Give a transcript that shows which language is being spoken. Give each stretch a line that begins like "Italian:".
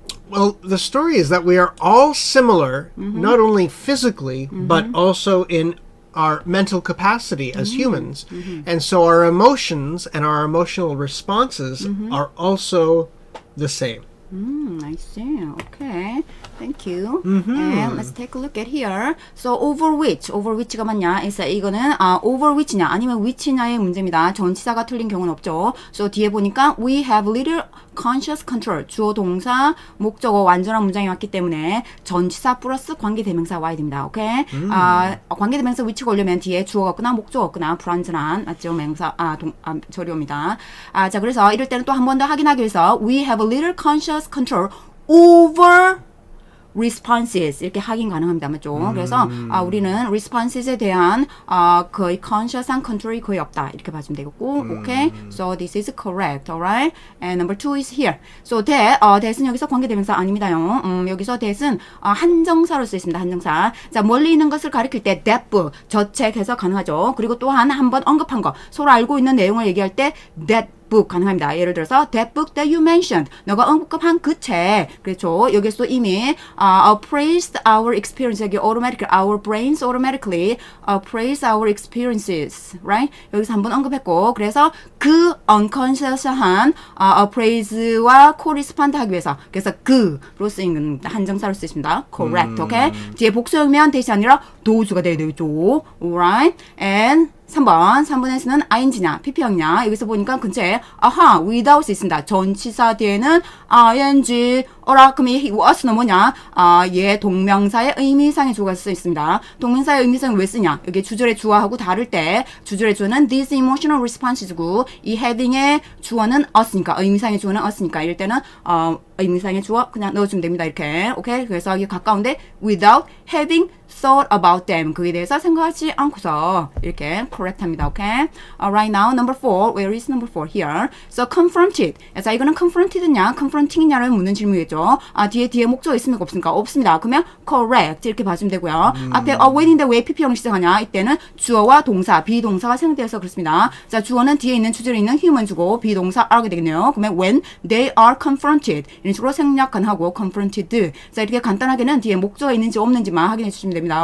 English: Well, the story is that we are all similar, not only physically, but also in our mental capacity as humans. And so our emotions and our emotional responses are also the same. I see. Okay. Thank you. And let's take a look at here. So over which가 맞냐?
Korean: 이거는 over which냐 아니면 which냐의 문제입니다. 전치사가 틀린 경우는 없죠.
English: So 뒤에 보니까 we have little conscious control.
Korean: 주어 동사 목적어 완전한 문장이 왔기 때문에 전치사 플러스 관계대명사 와야 됩니다. 오케이? 관계대명사 which가 오려면 뒤에 주어가 없거나 목적어 없거나 불완전한 맞죠? 명사 조류입니다. 자 그래서 이럴 때는 또 한 번 더 확인하기 위해서
English: we have a little conscious control over responses
Korean: 이렇게 확인 가능합니다. 맞죠? 그래서 우리는 responses에 대한 거의 conscious한 control이 거의 없다. 이렇게 봐주면 되겠고 okay?
English: So this is correct. Alright? And number 2 is here.
Korean: So that은 여기서 관계대명사 아닙니다요. 여기서 that은 한정사로 쓰였습니다. 한정사. 자 멀리 있는 것을 가리킬 때 that book, 저 책 해서 가능하죠. 그리고 또한 번 언급한 거 서로 알고 있는 내용을 얘기할 때 that book 가능합니다. 예를 들어서
English: that book that you mentioned.
Korean: 너가 언급한 그 책. 그렇죠. 여기서 이미 appraised our experience.
English: 여기 automatically our brains automatically appraise our experiences. Right?
Korean: 여기서 한번 언급했고 그래서 그 unconscious한 appraise와 correspond 하기 위해서 그래서 그로 쓰인 한정사로 쓰입니다.
English: Correct. Okay?
Korean: 뒤에 복수하면 대시 아니라 도주가 돼야 되죠.
English: Alright?
Korean: And 3번에서는 ing냐, pp형이냐. 여기서 보니까 근처에 without 있습니다. 전치사 뒤에는 ing, 그럼 이 was는 뭐냐? 얘 동명사의 의미상의 주어가 쓰여 있습니다. 동명사의 의미상은 왜 쓰냐? 여기 주절의 주어하고 다를 때 주절의 주어는 these emotional responses고 이 heading의 주어는 us니까 의미상의 주어는 us니까 이럴 때는 의미상의 주어 그냥 넣어주면 됩니다. 이렇게. 오케이? 그래서 이게 가까운데
English: without having thought about them.
Korean: 그에 대해서 생각하지 않고서 이렇게 correct 합니다.
English: 오케이? Right now, number 4. Where is number 4? Here. So confronted.
Korean: 자, 이거는 confronted냐, confronting냐를 묻는 질문이겠죠. 뒤에 목적어 있습니까? 없습니까? 없습니다. 그러면 correct 이렇게 봐주면 되고요. 앞에 when인데 왜 pp형을 시작하냐? 이때는 주어와 동사, 비동사가 생략되어서 그렇습니다. 자, 주어는 뒤에 있는 주절에 있는 human 주고 비동사 are가 되겠네요. 그러면
English: when they are confronted
Korean: 이런 식으로 생략 가능하고 confronted. 자, 이렇게 간단하게는 뒤에 목적어 있는지 없는지만 확인해 주시면 됩니다.